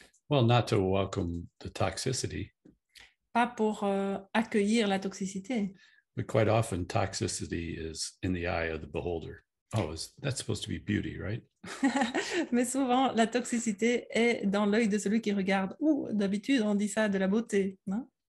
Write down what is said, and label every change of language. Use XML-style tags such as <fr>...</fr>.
<en>Well, not to welcome the toxicity,</en> <fr>Pas pour accueillir la toxicité,</fr> <en>but quite often toxicity is in the eye of the beholder. Oh, that's supposed to be beauty, right?</en> <fr>mais souvent la toxicité est dans l'œil de celui qui regarde. Ou d'habitude on dit ça de la beauté, non?</fr>